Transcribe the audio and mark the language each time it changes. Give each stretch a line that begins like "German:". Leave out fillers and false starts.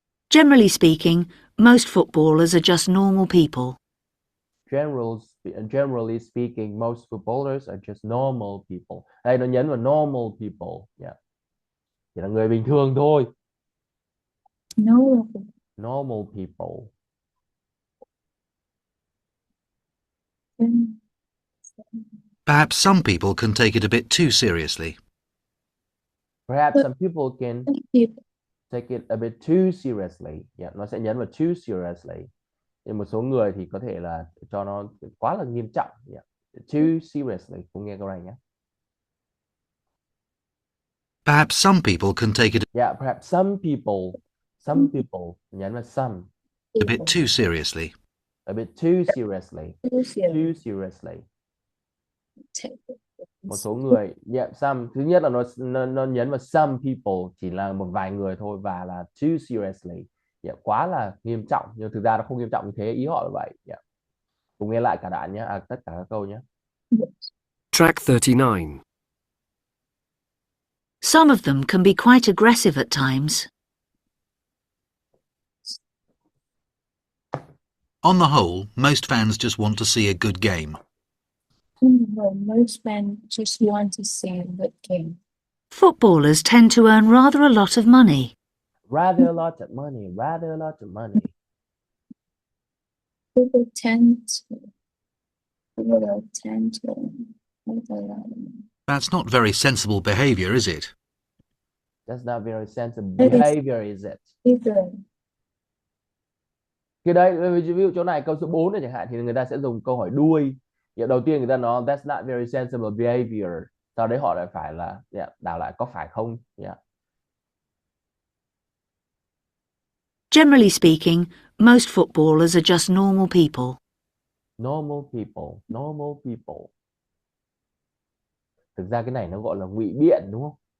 English: Generally speaking, most footballers are just normal people. Generally speaking, most footballers are just normal people.
Vietnamese: Đây nó nhấn vào
English: normal people.
Vietnamese: Yeah. Chỉ là người bình thường thôi.
English: Normal people. Perhaps some people can take it a bit too seriously. Perhaps some people can take it a bit too seriously.
Vietnamese: Yeah, nó sẽ nhấn vào
English: too seriously.
Vietnamese: Nhưng một số người thì có thể là cho nó quá là nghiêm trọng. Yeah.
English: Too seriously.
Vietnamese: Cùng nghe câu này nhé.
English: Perhaps some people can take it Yeah, perhaps some people
Vietnamese: nhấn vào
English: some. a bit too seriously. A bit too seriously. Too seriously.
Vietnamese: Một số người, yeah, some. Thứ nhất là nó nhấn vào
English: some people,
Vietnamese: chỉ là một vài người thôi, và là
English: too seriously.
Vietnamese: Yeah, quá là nghiêm trọng, nhưng thực ra nó không nghiêm trọng như thế, ý họ là vậy. Yeah. Cùng nghe lại cả đoạn nhé, tất cả các câu nhé.
English: Track 39. Some of them can be quite aggressive at times. On the whole, most fans just want to see a good game. Most fans just want to see a good game. Footballers tend to earn rather a lot of money. Rather a lot of money. Rather a lot of money. People tend to earn a lot of money. That's not very sensible behaviour, is it? That's not very sensible behavior, is it?
Vietnamese: Cái đấy, ví dụ chỗ này câu số 4 này chẳng hạn, thì người ta sẽ dùng câu hỏi đuôi. Đầu tiên người ta nói
English: that's not very sensible behavior.
Vietnamese: Sau đấy họ lại phải là đảo lại có phải không? Yeah.
English: Generally speaking, most footballers are just normal people. Normal people, normal people.
Vietnamese: Thực ra cái này nó gọi là ngụy biện đúng không?